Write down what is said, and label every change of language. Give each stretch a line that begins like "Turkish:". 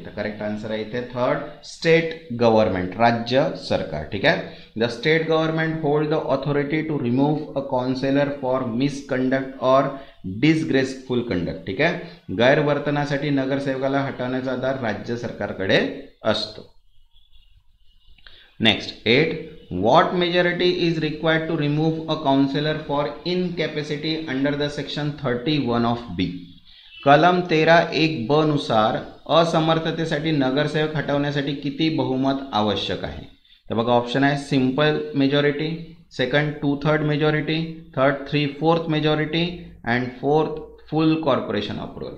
Marathi: तर
English: correct answer
Marathi: आहे इथे थर्ड,
English: state government,
Marathi: राज्य सरकार. ठीक आहे.
English: The state government hold the authority to remove a councillor for misconduct or disgraceful conduct.
Marathi: ठीक आहे. गैरवर्तनासाठी नगरसेवकाला हटवण्याचा अधिकार राज्य सरकारकडे असतो.
English: Next, 8, what majority is required to remove a councillor for incapacity under the section 31 of B.
Marathi: कलम 13(1) नुसार असमर्थतेसाठी नगरसेवक हटवण्यासाठी किती बहुमत आवश्यक आहे.
English: तर बघा ऑप्शन आहे simple majority, second 2/3 majority, third 3/4 majority and fourth full corporation approval.